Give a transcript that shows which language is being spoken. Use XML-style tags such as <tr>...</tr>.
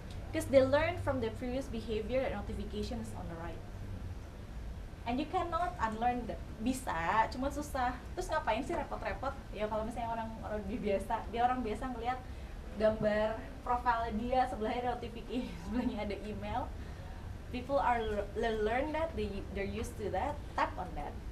<en>Because they learn from the previous behavior that notification is on the right, and you cannot unlearn that.</en> <id>Bisa, cuma susah. Terus ngapain sih repot-repot? Ya kalau misalnya orang biasa ngelihat gambar profile dia, sebelahnya notification, sebelahnya ada email.</id> <en>People are learn that, they're used to that, tap on that.</en>